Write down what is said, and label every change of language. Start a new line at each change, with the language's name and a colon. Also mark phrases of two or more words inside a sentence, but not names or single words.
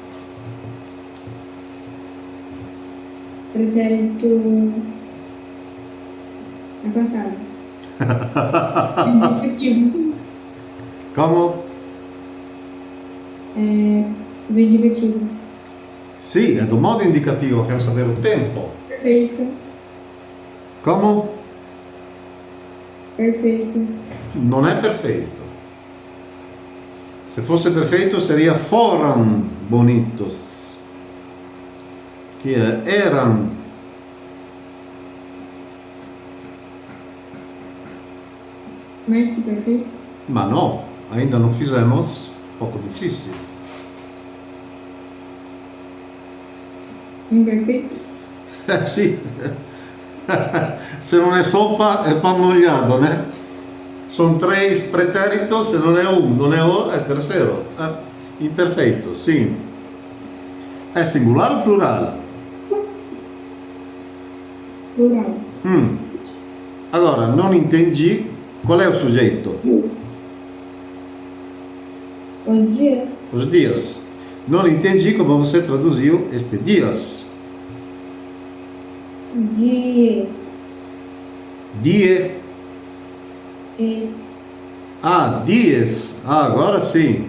Portuguese: pretérito é passado. Indicativo. Como? Do indicativo.
Italian: Sì, è do modo indicativo, quero saber o tempo.
Portuguese: Perfeito. Como? Perfeito.
Italian: Non è perfeito.
Portuguese: Se fosse perfeito seria foram bonitos. Que é eram. Mais que perfeito. Ma no, ainda não fizemos. Pouco difícil. Imperfeito.
Italian: Sì. Se non è sopa è
Portuguese: pan molhado, né?
Italian: Son tres pretéritos e non è un, non è o, è tercero. Imperfetto, sì. È singolare o plurale?
Portuguese: Plural.
Italian: Allora, non entendi qual è o soggetto?
Portuguese: Os dias. Os dias. Non entendi como você traduziu este dias. Dias.
Latin: Die. Es.
Portuguese: Ah, dias. Ah, agora sim.